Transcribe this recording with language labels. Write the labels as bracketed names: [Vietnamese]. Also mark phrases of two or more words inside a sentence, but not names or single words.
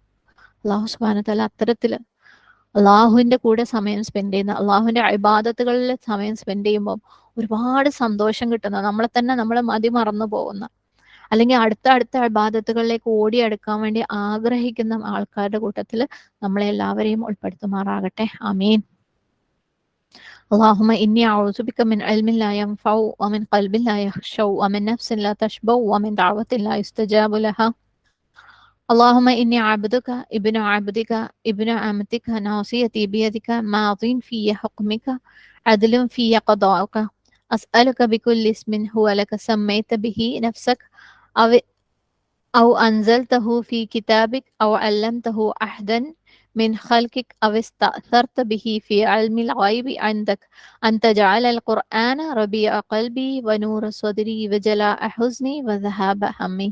[Arabic] الله سبحانه وتعالى [Malayalam] അത്തരത്തില് അള്ളാഹുവിന്റെ കൂടെ സമയം സ്പെൻഡ് ചെയ്യുന്ന, അള്ളാഹുവിന്റെ ഇബാദത്തുകളിൽ സമയം സ്പെൻഡ് ചെയ്യുമ്പോൾ ഒരുപാട് സന്തോഷം കിട്ടുന്ന, നമ്മളെ മതി മറന്നു പോകുന്ന, അല്ലെങ്കിൽ അടുത്ത ഇബാദത്തുകളിലേക്ക് ഓടിയെടുക്കാൻ വേണ്ടി ആഗ്രഹിക്കുന്ന ആൾക്കാരുടെ കൂട്ടത്തിൽ നമ്മളെ എല്ലാവരെയും ഉൾപ്പെടുത്തുമാറാകട്ടെ. ആമീൻ. [Arabic] اللهم إني أعوذ بك من علم لا ينفع ومن قلب لا يخشع ومن نفس لا تشبع ومن دعوة لا يستجاب لها. اللهم إني عبدك ابن عبدك ابن أمتك ناصيتي بيدك ماض في حكمك عدل في قضاءك أسألك بكل اسم هو لك سميت به نفسك أو أنزلته في كتابك أو علمته أحدا من خلقك أو استأثرت به في علم الغيب عندك أن تجعل القرآن ربيع قلبي ونور صدري وجلاء حزني وذهاب همي.